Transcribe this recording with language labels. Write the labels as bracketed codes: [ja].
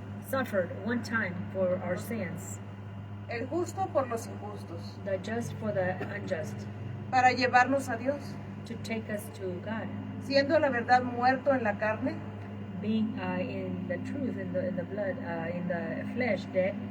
[en] Suffered one time for our sins, [es] el justo por los injustos, [en] the just for the unjust, [es] para llevarnos a Dios, [en] to take us to God, [es] siendo la verdad muerto en la carne, [en] being in the truth, in the blood, in the flesh, dead,